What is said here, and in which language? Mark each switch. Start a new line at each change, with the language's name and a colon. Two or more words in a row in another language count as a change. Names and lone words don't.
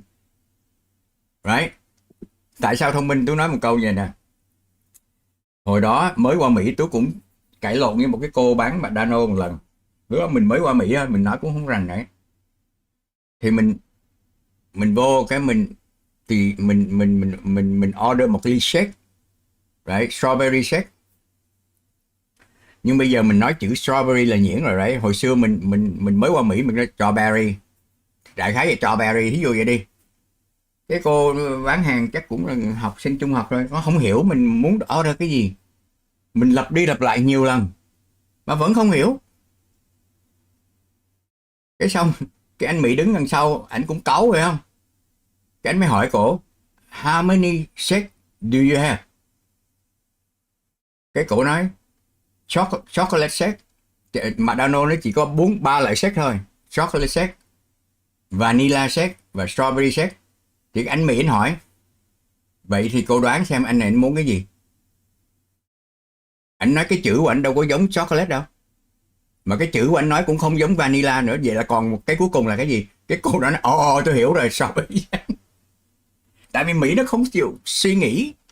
Vietnamese: Right? Tại sao thông minh? Tôi nói một câu vậy nè. Hồi đó mới qua Mỹ tôi cũng cãi lộn với một cái cô bán McDonald's một lần. Lúc đó mình mới qua Mỹ mình nói cũng không rành đấy. Thì mình vô cái mình order một ly shake.
English: Right? Strawberry shake.
Vietnamese: Nhưng bây giờ mình nói chữ strawberry là nhuyễn rồi đấy. Hồi xưa mình mới qua Mỹ mình nói strawberry. Đại khái là strawberry, thí dụ vậy đi. Cái cô bán hàng chắc cũng là học sinh trung học rồi, nó không hiểu mình muốn order cái gì. Mình lặp đi lặp lại nhiều lần mà vẫn không hiểu. Cái xong cái anh Mỹ đứng đằng sau, ảnh cũng cáu phải không? Cái anh mới hỏi cổ,
English: how many shake do you have?
Vietnamese: Cái cổ nói,
English: chocolate shake.
Vietnamese: McDonald's nó chỉ có 3 loại shake thôi.
English: Chocolate shake, vanilla shake và strawberry shake.
Vietnamese: Thì anh Mỹ anh hỏi, vậy thì cô đoán xem anh này anh muốn cái gì? Anh nói cái chữ của anh đâu có giống chocolate đâu. Mà cái chữ của anh nói cũng không giống vanilla nữa. Vậy là còn một cái cuối cùng là cái gì? Cái cô đó nói, tôi hiểu rồi,
English: strawberry shake.
Vietnamese: Tại vì Mỹ nó không chịu suy nghĩ.